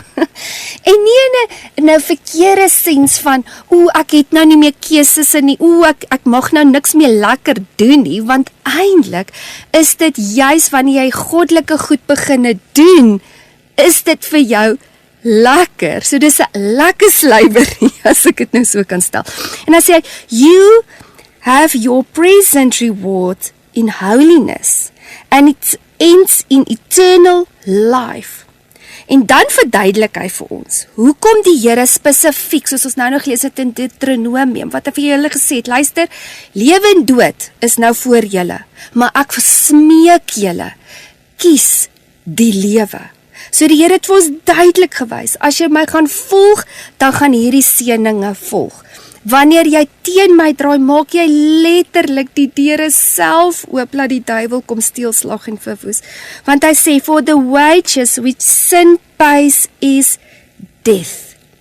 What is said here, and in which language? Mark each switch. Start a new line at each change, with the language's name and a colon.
Afrikaans: En nie in 'n verkeerde sens van, ek het nou nie meer keuses nie, ek mag nou niks meer lekker doen nie, want eintlik is dit juis wanneer jy goddelike goed beginne doen, is dit vir jou lekker. So dis 'n lekker slavery, as ek dit nou so kan stel. En dan sê hy,
English: you have your present reward in holiness, and it ends in eternal life.
Afrikaans: En dan verduidelik hy vir ons, hoekom die Here spesifiek, soos ons nou nog gelees het in Deuteronomium, wat hy vir julle gesê het, luister, lewe en dood is nou voor julle, maar ek smeek julle, kies die lewe. So die Here het vir ons duidelik gewys, as jy my gaan volg, dan gaan hierdie seëninge volg. Wanneer jy teen my draai, maak jy letterlik die deure self oop, laat die duiwel kom steel, slag en verwoes. Want hy sê,
English: for the wages which sin pays is death.